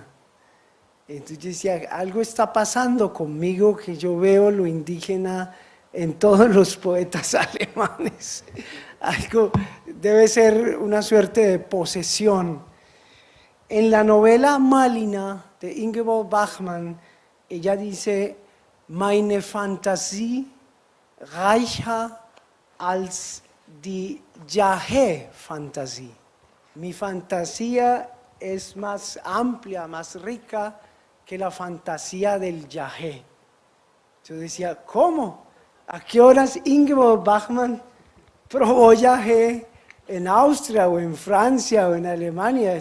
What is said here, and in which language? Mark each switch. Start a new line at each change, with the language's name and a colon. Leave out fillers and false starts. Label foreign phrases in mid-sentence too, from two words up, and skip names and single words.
Spanish: Entonces yo decía, algo está pasando conmigo que yo veo lo indígena en todos los poetas alemanes. Algo debe ser una suerte de posesión. En la novela Malina de Ingeborg Bachmann, ella dice,
German: meine Fantasie reicher als die Yahé-Fantasie.
Spanish: Mi fantasía es más amplia, más rica que la fantasía del Yahé. Yo decía, ¿cómo? ¿A qué horas Ingeborg Bachmann probó Yahé en Austria o en Francia o en Alemania?